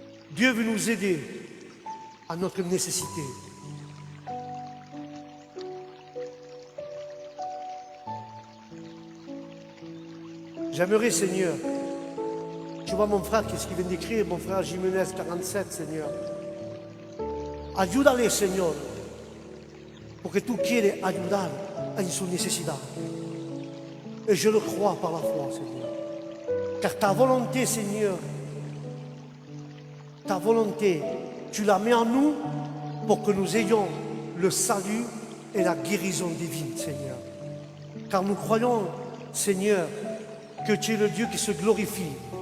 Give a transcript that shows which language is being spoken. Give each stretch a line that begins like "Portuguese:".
French: Dieu veut nous aider à notre nécessité. J'aimerais, Seigneur, tu vois mon frère, qu'est-ce qu'il vient d'écrire, mon frère Jiménez 47, Seigneur.
Spanish: Ayúdale, Señor, porque tú quieres ayudar en su necesidad.
French: Et je le crois par la foi, Seigneur. Car ta volonté, Seigneur, ta volonté, tu la mets en nous pour que nous ayons le salut et la guérison divine, Seigneur. Car nous croyons, Seigneur, que tu es le Dieu qui se glorifie.